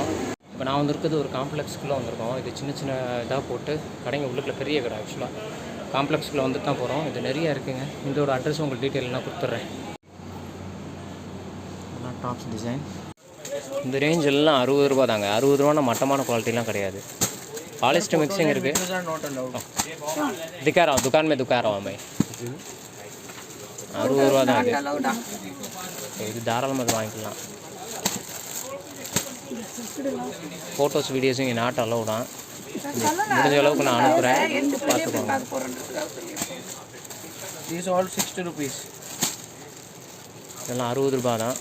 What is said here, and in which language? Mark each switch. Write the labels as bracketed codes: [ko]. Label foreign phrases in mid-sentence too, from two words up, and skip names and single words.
[ta] இப்போ நான் வந்துருக்குது ஒரு காம்ப்ளெக்ஸ்குள்ளே வந்திருக்கோம். இது சின்ன சின்ன இதாக போட்டு கடைங்க உள்ளுக்குள்ள பெரிய கடை. ஆக்சுவலாக காம்ப்ளெக்ஸ்குள்ளே வந்து தான் போகிறோம். இது நிறையா இருக்குங்க. இதோட அட்ரஸ் உங்களுக்கு டீட்டெயில் நான் கொடுத்துட்றேன். [en] tops design [ta] இந்த ரேஞ்ச் எல்லாம் 60 ரூபா தாங்க. 60 ரூபானா மட்டமான குவாலிட்டிலாம் கிடையாது. [en] polyester mixing [ta] இருக்குது. [hi] दिखा रहा हूँ दुकान में दिखा रहा हूँ मैं. [ta] 60 ரூபா தான் இது தாராளமாக வாங்கிக்கலாம். ஃபோட்டோஸ் வீடியோஸும் இங்கே [en] not allow [ta] தான். முடிஞ்ச அளவுக்கு நான் அனுப்புகிறேன், பார்த்துக்கோங்க. இதெல்லாம் 60 ரூபா தான்.